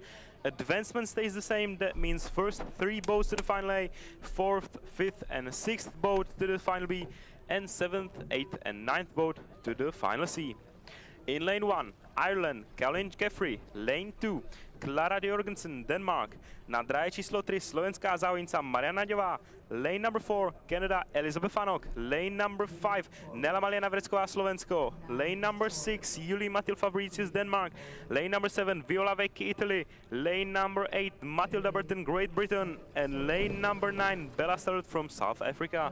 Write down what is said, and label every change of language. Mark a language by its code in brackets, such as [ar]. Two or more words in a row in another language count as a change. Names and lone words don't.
[en] Advancement stays the same. That means first 3 boats to the final A, 4th, 5th and 6th boat to the final B, and 7th, 8th and 9th boat to the final C. In lane 1, Ireland, Caroline Jeffrey. Lane 2, Klara Jorgensen, Denmark. [sk] Na dráhe číslo 3 slovenská závodnice Mariana Naďová. [en] Lane number 4, Canada, Elizabeth Fanok. Lane number 5, [sk] Nela Maliana Vrecková, Slovensko. [en] Lane number 6, Julie Mathilde Fabricius, Denmark. Lane number 7, Viola Vecchi, Italy. Lane number 8, Matilda Burton, Great Britain. And lane number 9, Bella Starrett from South Africa.